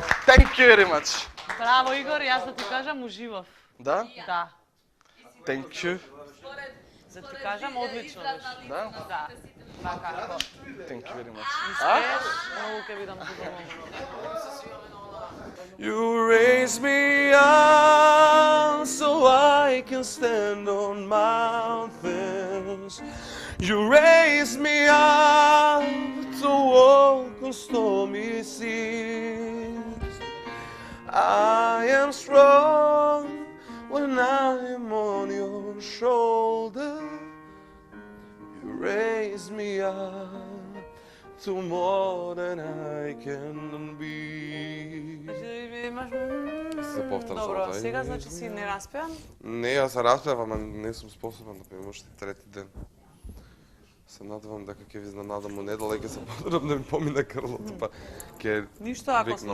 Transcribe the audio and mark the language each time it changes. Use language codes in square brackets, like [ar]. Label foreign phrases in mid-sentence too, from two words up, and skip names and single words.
[en] Thank you very much. [mk] Браво, Игор, јас да ти кажам, уживав. Да? Да. [en] Thank you. [mk] Да ти кажам, одлично беше. Да? Да. Така. [en] Thank you very much. [mk] Успееш, многу ќе бидам задоволна. [en] You raise me up so I can stand on mountains. You raise me up to walk on stormy seas. I am strong when I am on your shoulder. You raise me up to more than I can be. [mk] Имаш... Се повторам само Добро, тоа. сега значи си не распеан? Не, јас се распевам, ама не сум способен да пеем уште трети ден. Се надевам дека ќе ви изненадам у недела и ќе се потребам да ми помине грлото, па ќе Ништо, ако викнам.